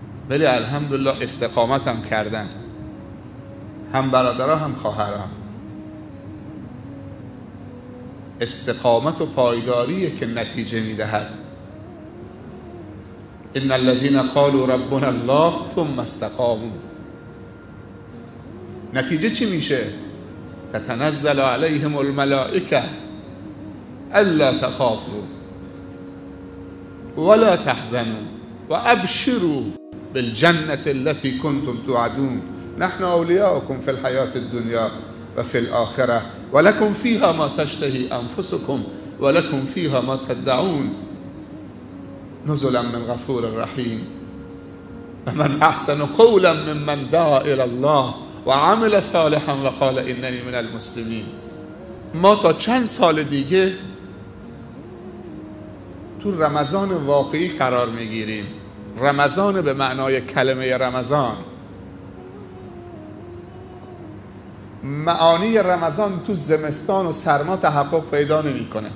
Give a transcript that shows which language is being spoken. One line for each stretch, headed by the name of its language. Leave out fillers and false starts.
Persian: ولی الحمدلله استقامت هم کردن، هم برادرها هم خواهرام. استقامت و پایداریه که نتیجه میدهد.
Arabic: ان الذين قالوا ربنا الله ثم استقاموا.
Persian: نتیجه چی میشه؟
Arabic: تتنزل عليهم الملائكه الا تخافوا ولا تحزنوا وابشروا بالجنة التي كنتم توعدون نحن أولياؤكم في الحياة الدنيا وفي الآخرة ولكم فيها ما تشتهي أنفسكم ولكم فيها ما تدعون نزلا من غفور رحيم ومن أحسن قولا ممن دعا إلى الله وعمل صالحا وقال إنني من المسلمين.
Persian: ما تا چند سال دیگه تو رمضان واقعی قرار میگیریم. رمضان به معنای کلمه رمضان. معانی رمضان تو زمستان و سرما تحقق پیدا نمیکنه.